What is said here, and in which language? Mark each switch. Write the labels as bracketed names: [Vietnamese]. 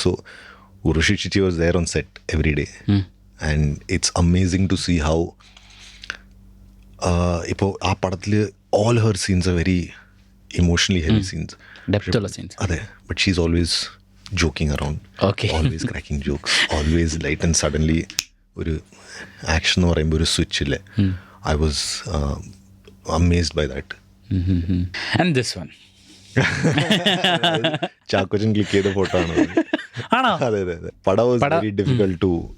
[English] So Urvashi chechi was there on set every day. And it's amazing to see how [Malayalam] ഇപ്പോൾ ആ പടത്തിൽ [English] all her scenes are very emotionally heavy scenes. Depth of scenes. [Malayalam] അതെ, [English] but she's always joking around. Okay. Always cracking jokes. Always light, and suddenly [Malayalam] ഒരു action എന്ന് പറയുമ്പോൾ ഒരു switch ഇല്ലേ. [English] I was amazed by that. And this one. [Malayalam] Chackochan click ചെയ്ത photo ആണ്. ആണോ? അതെ അതെ അതെ. പടം [English] was very difficult to